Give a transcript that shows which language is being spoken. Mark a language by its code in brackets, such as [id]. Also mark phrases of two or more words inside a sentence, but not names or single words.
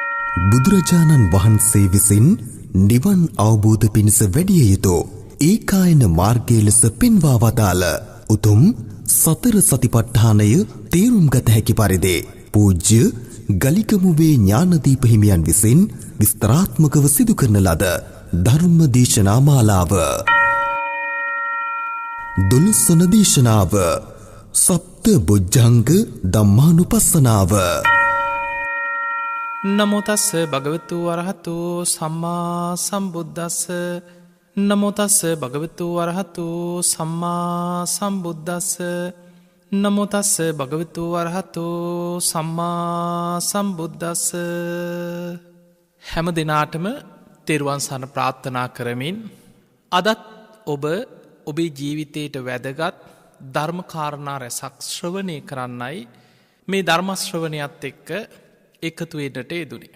[si] බුදුරජාණන් වහන්සේ විසින් නිවන් අවබෝධ පිණිස වැඩිය යුතු ඒකායන මාර්ගය ලෙස පෙන්වා වදාළ උතුම් සතර සතිපට්ඨානය තේරුම් ගත හැකි පරිදි පූජ්‍ය ගලිකමුවේ ඥානදීප හිමියන් විසින් විස්තරාත්මකව සිදු කරන ලද ධර්ම දේශනා මාලාව. 12 දේශනාව සප්ත බොජ්ජංග ධම්මානුපස්සනාව. [pi] නමෝ තස්ස භගවතු වරහතු සම්මා සම්බුද්දස්ස. නමෝ තස්ස භගවතු වරහතු සම්මා සම්බුද්දස්ස. නමෝ තස්ස භගවතු වරහතු සම්මා සම්බුද්දස්ස. [si] හැම දිනාටම තෙරුවන් සරණ ප්‍රාර්ථනා කරමින් අදත් ඔබේ ජීවිතයට වැදගත් ධර්මකාරණා රැසක් ශ්‍රවණය කරන්නයි මේ ධර්මශ්‍රවණයත් එක්ක එකතු වෙන්නට යෙදුනේ.